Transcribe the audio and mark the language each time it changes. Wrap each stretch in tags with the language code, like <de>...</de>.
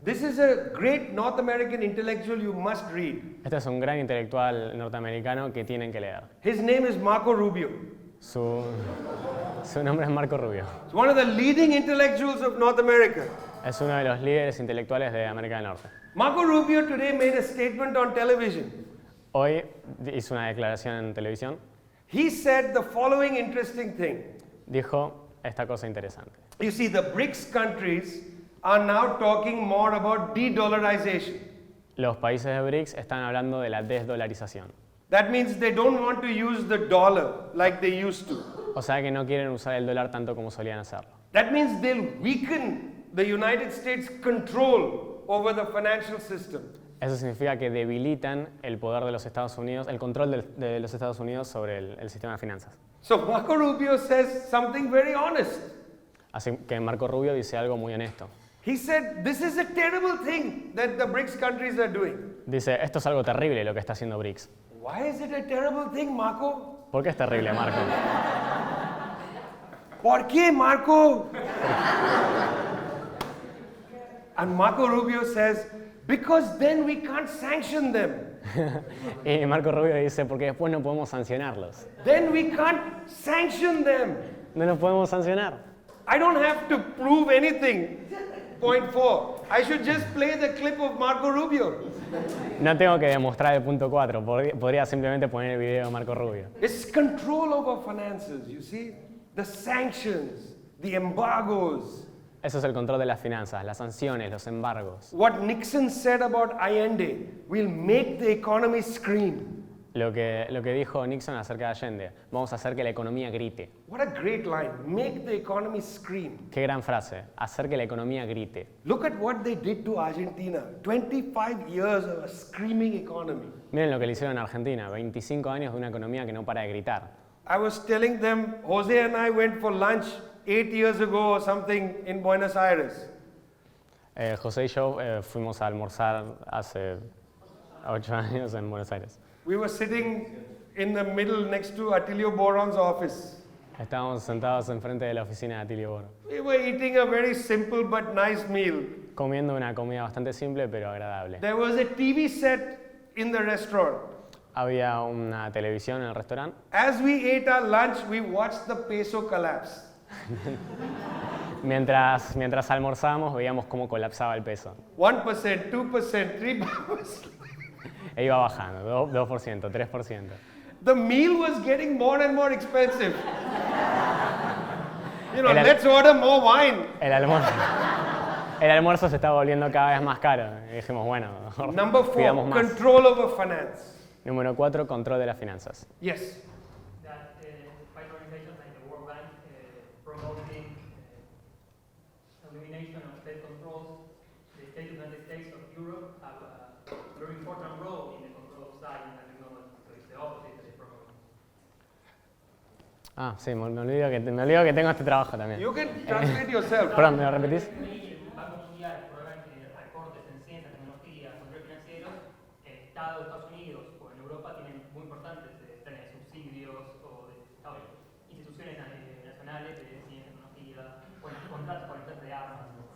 <en>This is a great North American intellectual you must read.</en> <es>Este es un gran intelectual norteamericano que tienen que leer.</es> <en>His name is Marco Rubio.</en> <es>Su nombre es Marco Rubio.</es> <en>He's one of the leading intellectuals of North America.</en> <es>Es uno de los líderes intelectuales de América del Norte.</es> <en>Marco Rubio today made a statement on television.</en> <es>Hoy hizo una declaración en televisión.</es> <en>He said the following interesting thing.</en> <es>Dijo esta cosa interesante.</es> <en>You see, the BRICS countries are now talking more about de-dollarization.</en> <es>Los países de BRICS están hablando de la desdolarización.</es> <en>That means they don't want to use the dollar like they used to.</en> <es>O sea que no quieren usar el dólar tanto como solían hacerlo.</es> <en>That means they'll weaken the United States' control over the financial system.</en> <es>Eso significa que debilitan el poder de los Estados Unidos, el control de los Estados Unidos sobre el sistema de finanzas.</es> <en>So Marco Rubio says something very honest.</en> <es>Así que Marco Rubio dice algo muy honesto.</es> <en>He said, this is a terrible thing that the BRICS countries are doing.</en> <es>Dice, esto es algo terrible lo que está haciendo BRICS.</es> <en>Why is it a terrible thing, Marco?</en> <es>¿Por qué es terrible, Marco? ¿Por qué, Marco?</es> <en>And Marco Rubio says, because then we can't sanction them.</en> <es>Y Marco Rubio dice, porque después no podemos sancionarlos.</es> <en>Then we can't sanction them.</en> <es>No los podemos sancionar.</es> <en>I don't have to prove anything. Point 4. I should just play the clip of Marco Rubio.</en> <es>No tengo que demostrar el punto 4, podría simplemente poner el video de Marco Rubio.</es> <en>It's control over finances, you see? The sanctions, the embargoes.</en> <es>Eso es el control de las finanzas, las sanciones, los embargos.</es> <en>What Nixon said about Allende will make the economy scream.</en> <es>Lo que dijo Nixon acerca de Allende, vamos a hacer que la economía grite.</es> <en>What a great line. Make the economy scream.</en> <es>Qué gran frase, hacer que la economía grite.</es> <en>Look at what they did to Argentina. 25 years of a screaming economy.</en> <es>Miren lo que le hicieron en Argentina, 25 años de una economía que no para de gritar.</es> <en>I was telling them, Jose and I went for lunch 8 years ago or something in Buenos Aires.</en> <es>José y yo fuimos a almorzar hace 8 años en Buenos Aires.</es> <en>We were sitting in the middle next to Attilio Boron's office.</en> <es>Estábamos sentados enfrente de la oficina de Attilio Boro,</es> <en>We were eating a very simple but nice meal.</en> <es>comiendo una comida bastante simple pero agradable.</es> <en>There was a TV set in the restaurant.</en> <es>Había una televisión en el restaurante.</es> <en>As we ate our lunch, we watched the peso collapse.</en> <es>Mientras almorzábamos veíamos cómo colapsaba el peso.</es> <en>1%, 2%, 3%.</en> <es>E iba bajando, 2%, 3%.</es> <en>The meal was getting more and more expensive. You know,</en> <es>El al-</es> <en>let's order more wine.</en> <es>El almuerzo se estaba volviendo cada vez más caro. Y dijimos, bueno, mejor</es> <en>Number</en> <es>pidamos más.</es> <en>control over finance.</en> <es>Número 4, control de las finanzas.</es> <en>Yes. That by organizations like the World Bank promoting elimination of state controls, the United States of Europe have a very important role in the control of science and technology. So it's the opposite that they promote.</en> <es>Ah, sí, me olvido que tengo este trabajo también.</es> <en>You can translate yourself.</en> <es>Perdón, ¿me lo repetís? El Banco Mundial prueban que recortes en ciencia, tecnología, control financieros, Estados Unidos o en Europa tienen muy importantes planes de subsidios o de instituciones nacionales de ciencia, tecnología, o en contratos con empresas de armas.</es>